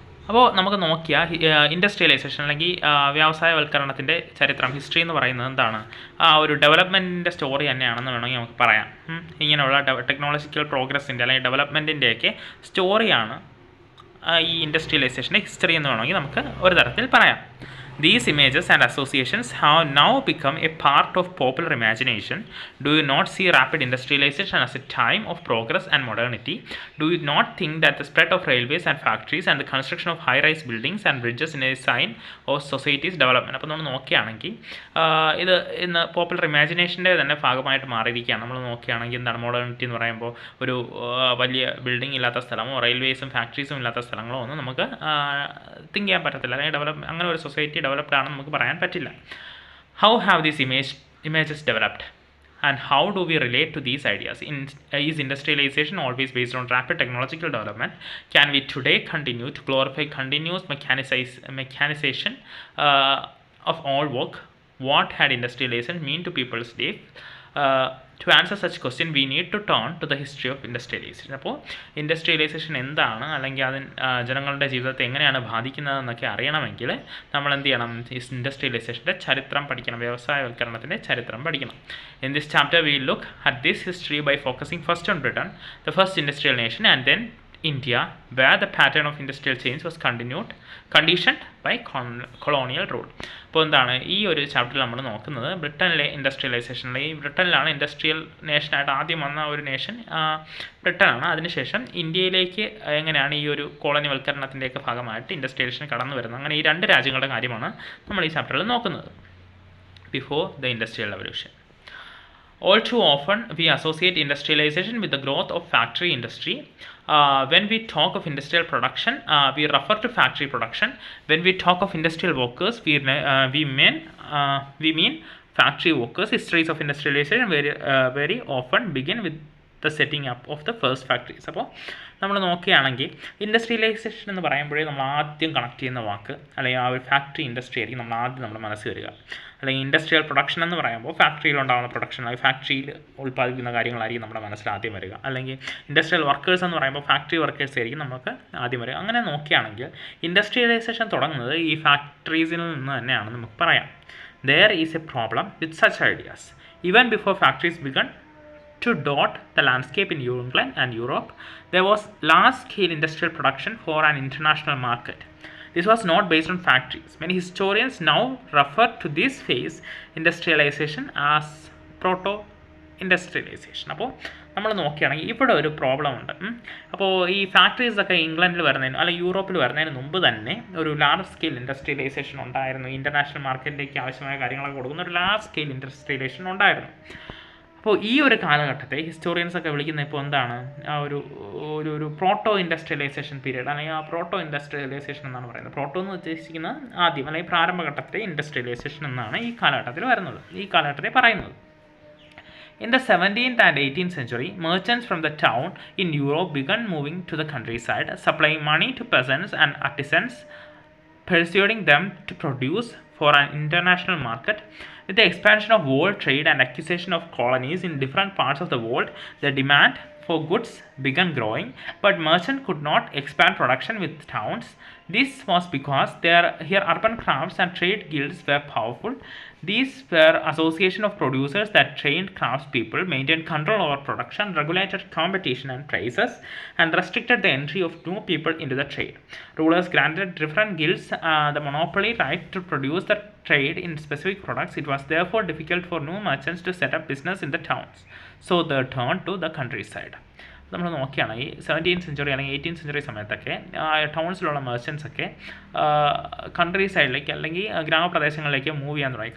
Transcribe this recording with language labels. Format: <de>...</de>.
<ml>അപ്പോൾ നമുക്ക് നോക്കിയാൽ ഇൻഡസ്ട്രിയലൈസേഷൻ അല്ലെങ്കിൽ വ്യവസായവൽക്കരണത്തിൻ്റെ ചരിത്രം, ഹിസ്റ്ററി എന്ന് പറയുന്നത് എന്താണ് ആ ഒരു ഡെവലപ്മെൻറ്റിൻ്റെ സ്റ്റോറി തന്നെയാണെന്ന് വേണമെങ്കിൽ നമുക്ക് പറയാം. ഇങ്ങനെയുള്ള ടെക്നോളജിക്കൽ പ്രോഗ്രസിൻ്റെ അല്ലെങ്കിൽ ഡെവലപ്മെൻറ്റിൻ്റെയൊക്കെ സ്റ്റോറിയാണ് ഈ ഇൻഡസ്ട്രിയലൈസേഷൻ്റെ ഹിസ്റ്ററി എന്ന് വേണമെങ്കിൽ നമുക്ക് ഒരു തരത്തിൽ പറയാം.</ml> <en>These images and associations have now become a part of popular imagination. Do you not see rapid industrialization as a time of progress and modernity? Do you not think that the spread of railways and factories and the construction of high-rise buildings and bridges is a sign of society's development?</en> <ml>അപ്പോൾ നമ്മൾ നോക്കുകയാണെങ്കിൽ ഇത് ഇന്ന് popular ഇമാജിനേഷൻ്റെ തന്നെ ഭാഗമായിട്ട് മാറിയിരിക്കുകയാണ്. നമ്മൾ നോക്കുകയാണെങ്കിൽ എന്താണ് മോഡേണിറ്റി എന്ന് പറയുമ്പോൾ ഒരു വലിയ ബിൽഡിംഗ് ഇല്ലാത്ത സ്ഥലമോ റെയിൽവേസും ഫാക്ടറീസും ഇല്ലാത്ത സ്ഥലങ്ങളോ ഒന്നും നമുക്ക് തിങ്ക് ചെയ്യാൻ പറ്റത്തില്ല. അല്ലെങ്കിൽ അങ്ങനെ ഒരു സൊസൈറ്റി ഡെവലപ്ഡ് ആണെന്ന് നമുക്ക് പറയാൻ പറ്റില്ല.</ml> <en>How have these images developed and how do we relate to these ideas? Is industrialization always based on rapid technological development? Can we today continue to glorify continuous mechanization of all work? What had industrialization mean to people's life To answer such question, we need to turn to the history of industrialization.</en> <ml>അപ്പോൾ industrialisation എന്താണ്, അല്ലെങ്കിൽ അത് ജനങ്ങളുടെ ജീവിതത്തെ എങ്ങനെയാണ് ബാധിക്കുന്നതെന്നൊക്കെ അറിയണമെങ്കിൽ നമ്മൾ എന്ത് ചെയ്യണം? ഇൻഡസ്ട്രിയലൈസേഷൻ്റെ ചരിത്രം പഠിക്കണം, വ്യവസായവൽക്കരണത്തിൻ്റെ ചരിത്രം പഠിക്കണം.</ml> <en>In this chapter, we look at this history by focusing first on Britain, the first industrial nation, and then India, where the pattern of industrial change was conditioned by colonial rule.</en> <ml>അപ്പോൾ എന്താണ് ഈ ഒരു ചാപ്റ്ററിൽ നമ്മൾ നോക്കുന്നത്? ബ്രിട്ടനിലെ ഇൻഡസ്ട്രിയലൈസേഷനിലെ, ഈ ബ്രിട്ടനിലാണ് industrial നേഷനായിട്ട് ആദ്യം വന്ന ഒരു നേഷൻ ബ്രിട്ടനാണ്. അതിനുശേഷം ഇന്ത്യയിലേക്ക് എങ്ങനെയാണ് ഈ ഒരു കോളനിവൽക്കരണത്തിൻ്റെയൊക്കെ ഭാഗമായിട്ട് ഇൻഡസ്ട്രിയലൈസേഷൻ കടന്നു വരുന്നത്, അങ്ങനെ ഈ രണ്ട് രാജ്യങ്ങളുടെ കാര്യമാണ് നമ്മൾ ഈ ചാപ്റ്ററിൽ നോക്കുന്നത്.</ml> <en>Before the industrial revolution. All too often, we associate industrialization with the growth of factory industry. When we talk of industrial production, we refer to factory production. When we talk of industrial workers, we mean factory workers. Histories of industrialization very often begin with the setting up of the first factories.</en> <ml>അപ്പോൾ നമ്മൾ നോക്കുകയാണെങ്കിൽ industrialisation എന്ന് പറയുമ്പോഴേ നമ്മൾ ആദ്യം connect ചെയ്യുന്ന വാക്ക്, അല്ലെങ്കിൽ ആ ഒരു ഫാക്ടറി ഇൻഡസ്ട്രി ആയിരിക്കും നമ്മൾ ആദ്യം നമ്മുടെ മനസ്സിൽ വരിക. അല്ലെങ്കിൽ ഇൻഡസ്ട്രിയൽ പ്രൊഡക്ഷൻ എന്ന് പറയുമ്പോൾ ഫാക്ടറിയിൽ ഉണ്ടാകുന്ന പ്രൊഡക്ഷൻ, അല്ലെങ്കിൽ ഫാക്ടറിയിൽ ഉൽപ്പാദിപ്പിക്കുന്ന കാര്യങ്ങളായിരിക്കും നമ്മുടെ മനസ്സിൽ ആദ്യം വരിക. അല്ലെങ്കിൽ ഇൻഡസ്ട്രിയൽ വർക്കേഴ്സ് എന്ന് പറയുമ്പോൾ ഫാക്ടറി വർക്കേഴ്സ് ആയിരിക്കും നമുക്ക് ആദ്യം വരിക. അങ്ങനെ നോക്കുകയാണെങ്കിൽ ഇൻഡസ്ട്രിയലൈസേഷൻ തുടങ്ങുന്നത് ഈ ഫാക്ടറീസിൽ നിന്ന് തന്നെയാണ് നമുക്ക് പറയാം.</ml> <en>There is a problem with such ideas. Even before factories began to dot the landscape in England and Europe, there was large-scale industrial production for an international market. This was not based on factories. Many historians now refer to this phase industrialization as proto-industrialization.</en> <ml>അപ്പോൾ നമ്മൾ നോക്കുകയാണെങ്കിൽ ഇവിടെ ഒരു problem ഉണ്ട്. അപ്പോൾ ഈ ഫാക്ടറീസൊക്കെ ഇംഗ്ലണ്ടിൽ വരുന്നതിന് അല്ലെങ്കിൽ യൂറോപ്പിൽ വരുന്നതിന് മുമ്പ് തന്നെ ഒരു ലാർജ് സ്കെയിൽ ഇൻഡസ്ട്രിയലൈസേഷൻ ഉണ്ടായിരുന്നു. ഇൻ്റർനാഷണൽ മാർക്കറ്റിലേക്ക് ആവശ്യമായ കാര്യങ്ങളൊക്കെ കൊടുക്കുന്ന ഒരു ലാർജ് സ്കെയിൽ ഇൻഡസ്ട്രിയലൈസേഷൻ ഉണ്ടായിരുന്നു. അപ്പോൾ ഈ ഒരു കാലഘട്ടത്തെ ഹിസ്റ്റോറിയൻസൊക്കെ വിളിക്കുന്ന ഇപ്പോൾ എന്താണ്? ആ ഒരു പ്രോട്ടോ ഇൻഡസ്ട്രിയലൈസേഷൻ പീരീഡ്, അല്ലെങ്കിൽ ആ പ്രോട്ടോ ഇൻഡസ്ട്രിയലൈസേഷൻ എന്നാണ് പറയുന്നത്. പ്രോട്ടോ എന്ന് ഉദ്ദേശിക്കുന്നത് ആദ്യം അല്ലെങ്കിൽ പ്രാരംഭഘട്ടത്തെ ഇൻഡസ്ട്രിയലൈസേഷൻ എന്നാണ് ഈ കാലഘട്ടത്തിൽ വരുന്നത്, ഈ കാലഘട്ടത്തെ പറയുന്നത്.</ml> <en>In the 17th and 18th century, merchants from the town in Europe began moving to the countryside, supplying money to peasants and artisans, persuading them to produce for an international market. With the expansion of world trade and acquisition of colonies in different parts of the world, the demand for goods began growing, but merchants could not expand production with towns. This was because here urban crafts and trade guilds were powerful. These were associations of producers that trained craftspeople, maintained control over production, regulated competition and prices, and restricted the entry of new people into the trade. Rulers granted different guilds the monopoly right to produce the trade in specific products. It was therefore difficult for new merchants to set up business in the towns, so they turned to the countryside.</en> <ml>നമ്മൾ നോക്കിയാണ് ഈ 17th century അല്ലെങ്കിൽ 18th century സമയത്തൊക്കെ ടൗൺസിലുള്ള മെർച്ചൻസൊക്കെ country സൈഡിലേക്ക് അല്ലെങ്കിൽ ഗ്രാമപ്രദേശങ്ങളിലേക്ക് move ചെയ്യാൻ തുടങ്ങി.</ml>